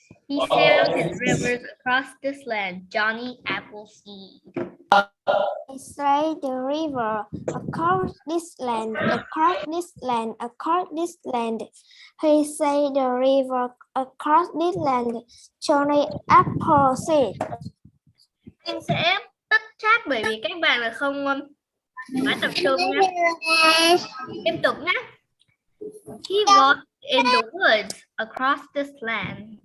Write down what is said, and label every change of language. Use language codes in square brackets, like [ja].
[en] He sailed his rivers across this land, Johnny Appleseed. He sailed the river across this land, across this land, across this land. He sailed the river across this land, Johnny Appleseed. [vi] Em sẽ tắt chat bởi vì các bạn là không phải tập trung nhé. Tiếp tục nhé. [en] He walked in the woods across this land.